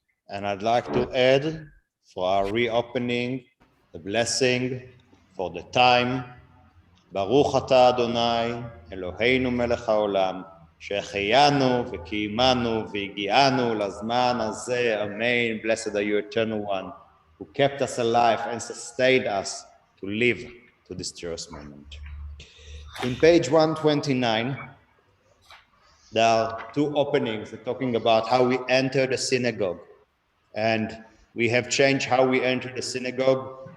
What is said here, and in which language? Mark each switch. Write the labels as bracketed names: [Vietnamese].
[English] And I'd like to add for our reopening the blessing for the time. [Hebrew] ברוך אתה אדוני, אלוהינו מלך העולם, שהחיינו וקיימנו והגיענו לזמן הזה. [English] Amen. Blessed are you, eternal one, who kept us alive and sustained us to live to this joyous moment. In page 129, there are two openings talking about how we enter the synagogue. And we have changed how we enter the synagogue.